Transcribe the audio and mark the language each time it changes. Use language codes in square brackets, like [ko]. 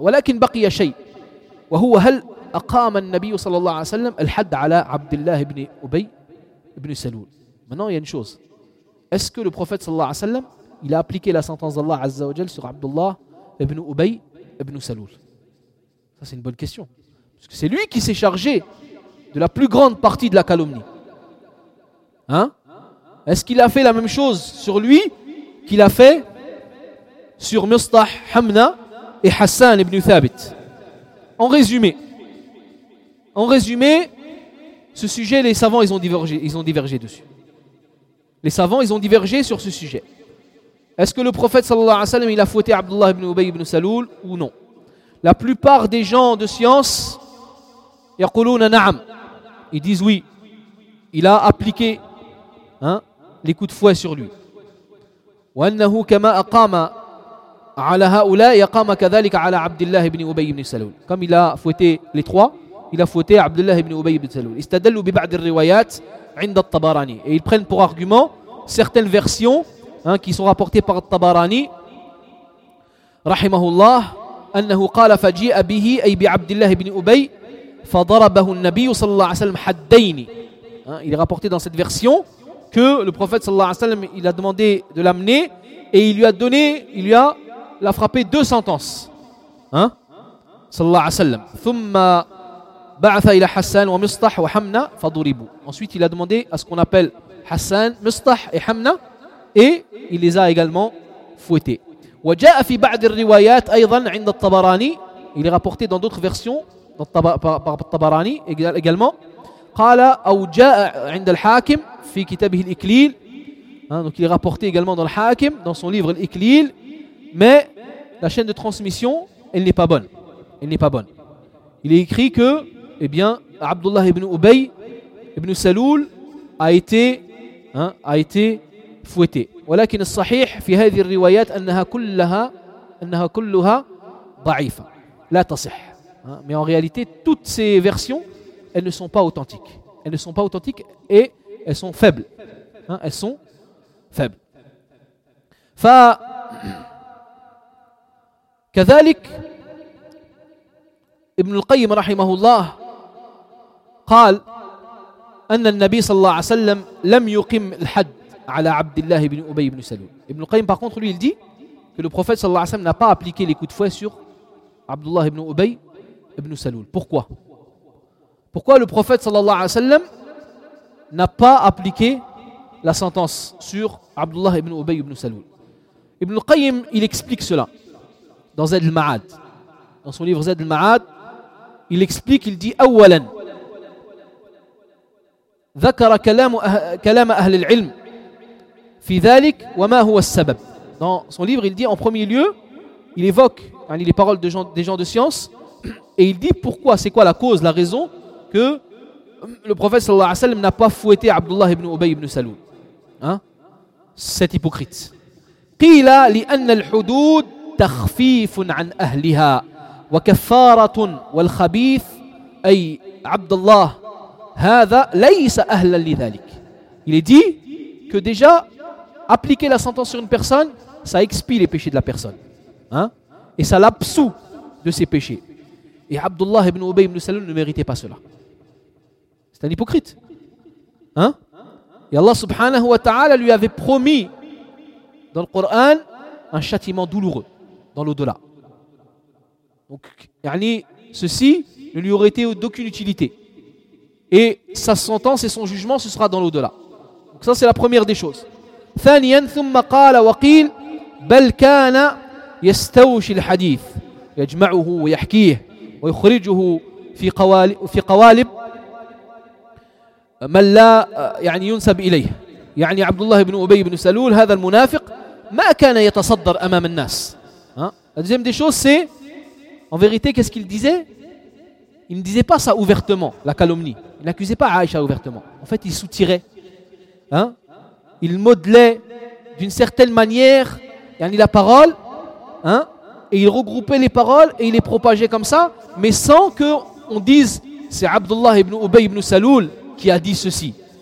[ar] ولكن بقي شيء وهو هل أقام النبي صلى الله عليه وسلم الحد على عبد الله بن أبي بن سلول. [fr] Maintenant il y a une chose, est-ce que le prophète صلى الله عليه وسلم il a appliqué la sentence d'Allah azza wa jal sur Abdullah ibn Ubay Ibn Salul. Ça, c'est une bonne question. Parce que c'est lui qui s'est chargé de la plus grande partie de la calomnie. Hein ? Est-ce qu'il a fait la même chose sur lui qu'il a fait sur Mustah, Hamna et Hassan ibn Thabit ? En résumé, ce sujet, les savants, ils ont divergé dessus. Les savants, ils ont divergé sur ce sujet. Est-ce que le prophète, sallallahu alayhi wa sallam, il a fouetté Abdullah ibn Ubay ibn Salul ou non ? La plupart des gens de science, [ar] yaquluna na'am, [fr] ils disent oui, il a appliqué les coups de fouet sur lui. [ar] وَأَنَّهُ كَمَا أَقَامَ عَلَى هَؤُلَا يَقَامَ كَذَلِكَ عَلَى عَبْدِ اللَّهِ بْنِ أُبَيِّ بْنِ سَلُولِ. [fr] Comme il a fouetté les trois, il a fouetté Abdullah ibn Ubay ibn Salul. [ar] اِسْتَدَلُوا بِبَعْدِ الرِّوَيَاتِ عِنْدَ الطَّبَارَانِي. [fr] Et ils prennent pour argument certaines versions qui sont rapportées par [ar] الطَّبَارَانِي رَحِمَهُ اللَّهِ أَنَّهُ قَالَ فَجِئَ بِهِ أَيْ بِعَبْدِ اللَّهِ بْنِ أُبَيِّ فَضَرَبَهُ النَّبِيُّ صَلَّى اللَّهُ عَلَيْهِ وَسَلَّمَ حَدَّيْنِ. [fr] Il est rapporté dans cette version que le prophète sallallahu alayhi wa sallam, il a demandé de l'amener et il l'a frappé deux sentences. Sallallahu alayhi wa sallam. [ar] Thumma ba'atha ila Hassan wa Mustah wa Hamna faduribu. [fr] Ensuite, il a demandé à ce qu'on appelle Hassan, Mustah et Hamna et il les a également fouettés. [ar] Wa ja'a fi ba'd ar-riwayat aydan 'inda at-Tabarani. [fr] Il est rapporté dans d'autres versions par at-Tabarani également. [ar] Qala aw ja'a 'inda al-Hakim fi kitabih al-Iklil. [fr] Donc il est rapporté également dans le Hakim, dans son livre al-Iklil, mais la chaîne de transmission, elle n'est pas bonne. Il est écrit que Abdullah ibn Ubay ibn Salul a été fouetté. [ar] ولكن الصحيح في هذه الروايات انها كلها ضعيفه لا تصح. [fr] Mais en réalité toutes ces versions elles ne sont pas authentiques et elles sont faibles. [ar] ف كذلك ابن القيم رحمه الله قال ان النبي صلى الله عليه وسلم لم يقم الحد على عبد الله بن ابي بن سلول. [fr] Ibn al-Qayyim par contre lui il dit que le prophète صلى الله عليه وسلم n'a pas appliqué les coups de fouet sur Abdullah ibn Ubay ibn Salul. Pourquoi le prophète صلى الله عليه وسلم n'a pas appliqué la sentence sur Abdullah ibn Ubay ibn Salul? Ibn al-Qayyim il explique cela dans Zad al-Ma'ad, dans son livre Zad al-Ma'ad, il explique, il dit [ar] اولا ذكر كلام اهل العلم في ذلك وما هو السبب. [fr] Dans son livre, il dit en premier lieu, il évoque les paroles des gens de science et il dit pourquoi, c'est quoi la cause, la raison que le prophète sallallahu alayhi wa sallam n'a pas fouetté Abdullah ibn Ubay ibn Salul. Cet hypocrite. [ar] قيل لان الحدود تخفيف عن اهلها وكفاره والخبيث اي عبد الله هذا ليس اهلا لذلك. [fr] Il est dit que déjà appliquer la sentence sur une personne, ça expie les péchés de la personne. Et ça l'absout de ses péchés. Et Abdullah ibn Ubay ibn Salul ne méritait pas cela. C'est un hypocrite. Et Allah subhanahu wa ta'ala lui avait promis dans le Coran un châtiment douloureux dans l'au-delà. Donc, ceci ne lui aurait été d'aucune utilité. Et sa sentence et son jugement, ce sera dans l'au-delà. Donc ça, c'est la première des choses. [ar] ثانيا ثم قال وقيل بل كان يستوشي الحديث يجمعه ويحكيه ويخرجه في قوالب من لا ينسب إليه. يعني عبد الله بن أبي بن سلول هذا المنافق ما كان يتصدر أمام الناس. [fr] La deuxième des choses c'est, en vérité qu'est-ce qu'il disait? Il ne disait pas ça ouvertement, la calomnie. Il n'accusait pas Aïcha ouvertement. En fait il soutirait. Il modelait d'une certaine manière la parole et il regroupait les paroles et il les propageait comme ça, mais sans qu'on dise c'est Abdullah ibn Ubay ibn Salul qui a dit ceci.